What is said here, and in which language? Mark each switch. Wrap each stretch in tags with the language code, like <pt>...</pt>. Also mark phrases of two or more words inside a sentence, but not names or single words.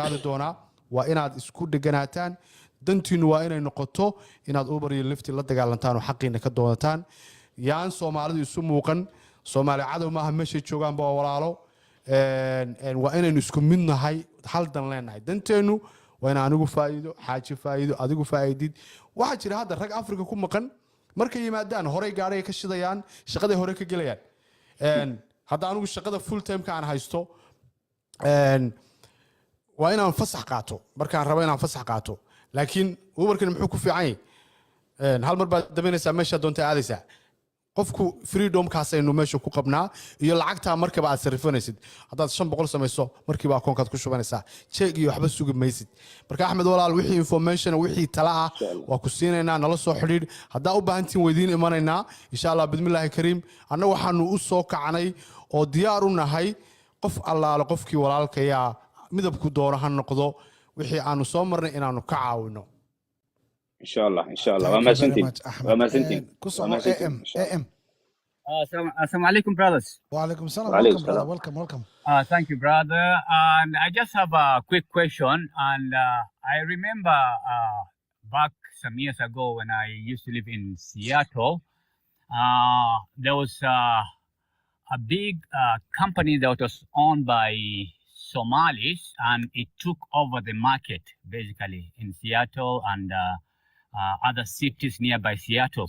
<so>qaadi doonaa waa inaad isku dheganaataan dantiinu waa inay noqoto inaad uber iyo lifti la dagaalantaan oo xaqiina ka doonataan yaan soomaalidu isu muuqan soomaali cadow maaha meeshay joogaanba waa walaalo waa inaynu isku mid nahay hal dan leenahay danteennu waa in anigu faa'iido xaaji faa'iido adigu faa'iidid waxaa jira hadda rag afrika ku maqan markay yimaadaan horey gaadhay ka shidayaan shaqaday hore ka gelayaan hadda anigu shaqada</so> <en>full time-</en> <so>ka aan haysto waa inaan fasax qaato markaan rabo inaan fasax qaato laakiin uberkan muxuu ku fiican yahay hal mar baad dabaynaysaa meeshaa doonta aadaysaa qofku freedomkaasaynu meesha ku qabnaa iyo lacagtaa markaba aad sarifanaysid haddaad 500 samayso markiiba akoonkaad ku shubanaysaa jeeg iyo waxba sugi maysid marka axmed walaal wixii information wixii tala ah waa ku siinaynaa nala soo xidhiidh haddaa u baahantiin weydiin imanaynaa</so> <ar>إن شاء الله</ar> <so>bidmillaahi kariim annaga waxaanu u soo kacnay oo diyaar u nahay qof allaale qofkii walaalkayaa midabku doono ha noqdo wixii aanu soo marnay inaanu ka caawino</so> <ar>إن شاء الله إن شاء الله وما سنتين وما سنتين السلام عليكم, brothers. وعليكم السلام. وعليكم</ar> <en>Welcome, brother.</en> <ar>السلام.</ar> <en>Welcome. Thank you, brother. And I just have a quick question. And I remember back some years ago when I used to live in Seattle, there was a big company that was owned by Somalis, and it took over the market basically in Seattle and other cities nearby Seattle.</en>